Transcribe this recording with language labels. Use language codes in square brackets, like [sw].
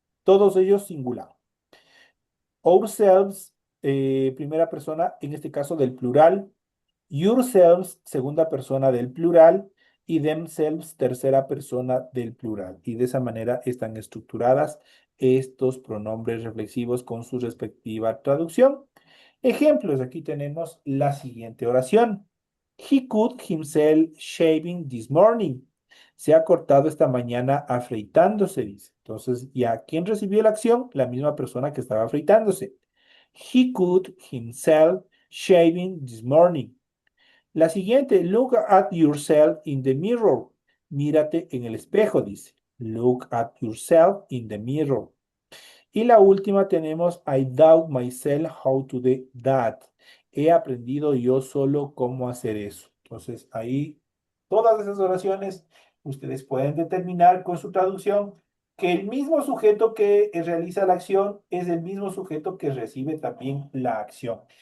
[es] Todos ellos singular. Ourselves, primera persona, en este caso del plural; yourselves, segunda persona del plural; y themselves, tercera persona del plural. Y de esa manera están estructuradas estos pronombres reflexivos con su respectiva traducción. Ejemplos, aquí tenemos la siguiente oración. [en] He cut himself shaving this morning. [es] Se ha cortado esta mañana afeitándose, dice. Entonces, ¿ya quién recibió la acción? La misma persona que estaba afeitándose. [en] He cut himself shaving this morning. [es] La siguiente, [en] look at yourself in the mirror. [es] Mírate en el espejo, dice. [en] Look at yourself in the mirror. [es] Y la última tenemos, [en] I doubt myself how to do that. [es] He aprendido yo solo cómo hacer eso. Entonces, ahí, todas esas oraciones, ustedes pueden determinar con su traducción que el mismo sujeto que realiza la acción es el mismo sujeto que recibe también la acción.